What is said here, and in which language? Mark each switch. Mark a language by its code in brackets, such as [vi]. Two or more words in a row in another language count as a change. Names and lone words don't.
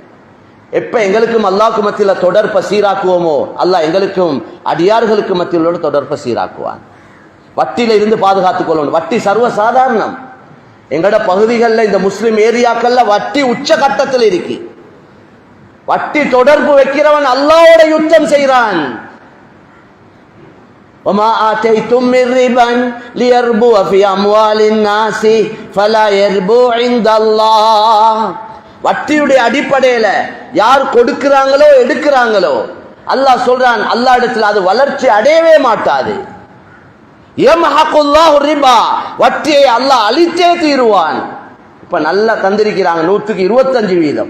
[ta] எப்ப எங்களுக்கும் அல்லாஹ்க்கு மத்தியில தொடர்பை சீராக்குவோமோ அல்லாஹ் எங்களுக்கும் அடியார்களுக்கு மத்தியிலோட தொடர்பை சீராக்குவான். வட்டியில இருந்து பாதுகாத்துக் கொள்ளணும். வட்டி சர்வ சாதாரணம். எங்கட பகுதிகளில் இந்த முஸ்லிம் ஏரியாக்கள்ல வட்டி உச்ச கட்டத்தில் இருக்கு. வட்டி தொடர்பு வைக்கிறவன் அல்லாஹ்வோட யுத்தம் செய்கிறான். [ar] وما آتيتم من ربا ليربو في أموال الناس فلا يربو عند الله. [ta] வட்டியுடைய அடிப்படையில யார் கொடுக்கிறாங்களோ எடுக்கிறாங்களோ அல்லாஹ் சொல்றான், அல்லாஹ் இடத்துல அது வளர்ச்சி அடையவே மாட்டாது. [ar] يمحق الله الربا, [ta] வட்டியை அல்லாஹ் அழித்தே தீருவான். இப்ப நல்லா தந்திருக்கிறாங்க 125%.